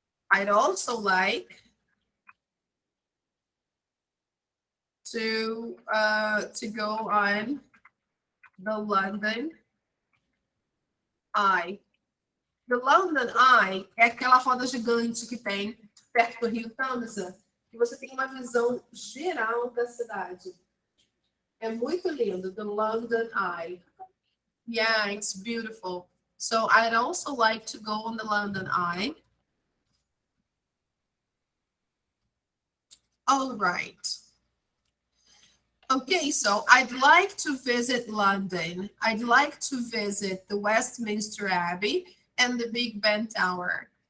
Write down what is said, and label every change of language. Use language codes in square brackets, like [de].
[en] I'd also like to go on the London Eye. [pt] The London Eye é aquela roda gigante que tem perto do Rio Tamisa, que você tem uma visão geral da cidade. É muito lindo, the London Eye. [en] Yeah, it's beautiful. So I'd also like to go on the London Eye. All right. Okay, so I'd like to visit London. I'd like to visit the Westminster Abbey and the Big Ben Tower.